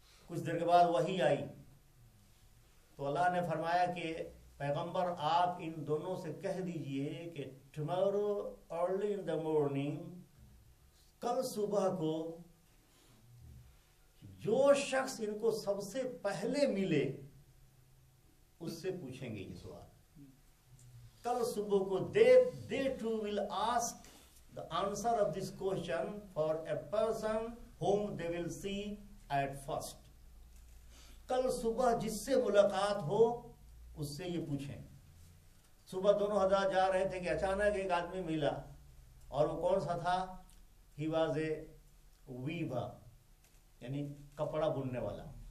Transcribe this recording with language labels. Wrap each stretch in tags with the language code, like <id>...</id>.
<ur>کچھ دیر کے بعد وحی آئی تو اللہ نے فرمایا کہ پیغمبر آپ ان دونوں سے کہہ دیجئے کہ</ur> <en>tomorrow early in the morning,</en> <ur>کل صبح کو جو شخص ان کو سب سے پہلے ملے اس سے پوچھیں گے یہ سوال. کل صبح کو</ur> <en>they too will ask the answer of this question for a person whom they will see at first.</en> <ur>کل صبح جس سے ملاقات ہو اس سے یہ پوچھیں. صبح دونوں حضرات جا رہے تھے کہ اچانک ایک آدمی ملا، اور وہ کون سا تھا؟</ur> <en>He was a weaver،</en> <ur>یعنی کپڑا بننے والا.</ur>